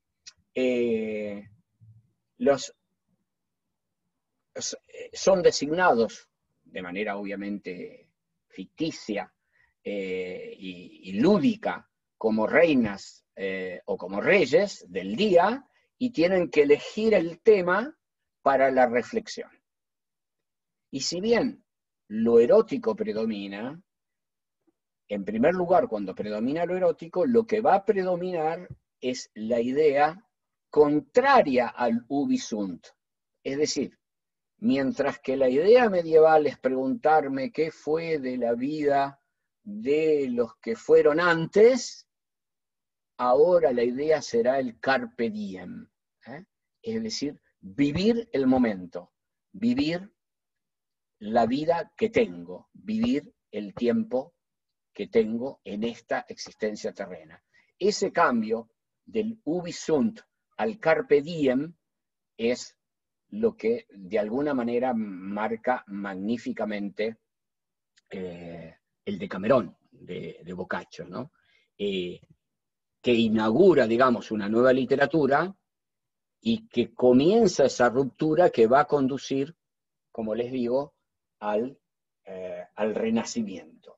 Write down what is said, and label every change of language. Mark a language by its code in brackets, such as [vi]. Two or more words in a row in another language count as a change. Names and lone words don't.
[es] Son designados de manera obviamente ficticia y lúdica como reinas o como reyes del día, y tienen que elegir el tema para la reflexión. Y si bien lo erótico predomina, en primer lugar, cuando predomina lo erótico, lo que va a predominar es la idea contraria al [la] ubi sunt. [es] Es decir, mientras que la idea medieval es preguntarme qué fue de la vida de los que fueron antes, ahora la idea será el [la] carpe diem, [es] es decir, vivir el momento, vivir la vida que tengo, vivir el tiempo que tengo en esta existencia terrena. Ese cambio del [la] ubi sunt [es] al [la] carpe diem [es] es lo que de alguna manera marca magníficamente el Decamerón de Boccaccio, ¿no? Que inaugura, digamos, una nueva literatura y que comienza esa ruptura que va a conducir, como les digo, al Renacimiento.